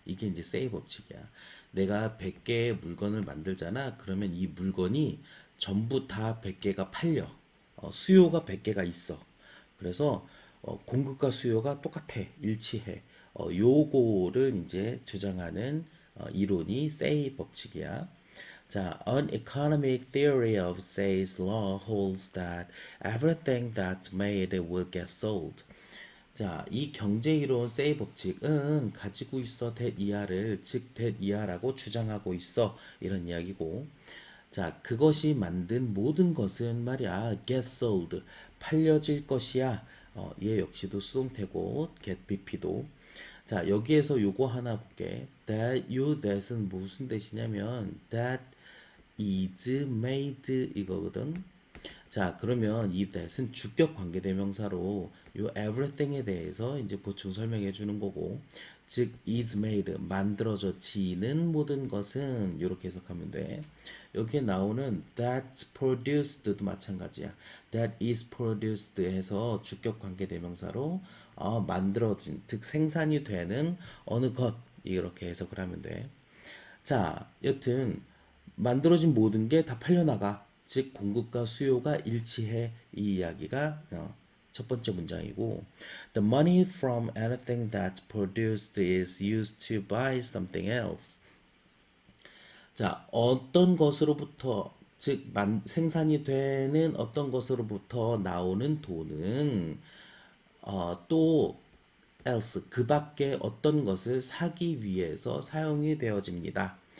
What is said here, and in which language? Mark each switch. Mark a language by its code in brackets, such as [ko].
[ko] 이게 이제 세이 법칙이야. 내가 100개의 물건을 만들잖아. 그러면 이 물건이 전부 다 100개가 팔려. 수요가 100개가 있어. 그래서 공급과 수요가 똑같아. 일치해. 요거를 이제 주장하는 이론이 세이 법칙이야. [en] 자, an economic theory of Say's law holds that everything that's made will get sold. [ko] 자, 이 경제이론 세이 법칙은 가지고 있어 that 이하를 즉 that 이하라고 주장하고 있어 이런 이야기고, 자, 그것이 만든 모든 것은 말이야 [en] get sold [ko] 팔려질 것이야. 얘 역시도 수동태고 get BP도. 자, 여기에서 요거 하나 볼게. that 요 that은 무슨 뜻이냐면 [en] that is made [ko] 이거거든. 자, 그러면 이 that은 주격 관계대명사로 요 everything에 대해서 이제 보충 설명해 주는 거고, 즉 [en] is made [ko] 만들어져지는 모든 것은 이렇게 해석하면 돼. 여기에 나오는 [en] that's produced [ko] 도 마찬가지야. [en] that is produced [ko] 해서 주격 관계대명사로 만들어진, 즉 생산이 되는 어느 것 이렇게 해석을 하면 돼. 자, 여튼 만들어진 모든 게 다 팔려나가. 즉 공급과 수요가 일치해. 이 이야기가 첫 번째 문장이고, [en] The money from anything that's produced is used to buy something else. [ko] 자, 어떤 것으로부터, 즉 생산이 되는 어떤 것으로부터 나오는 돈은 또 else 그 밖에 어떤 것을 사기 위해서 사용이 되어집니다.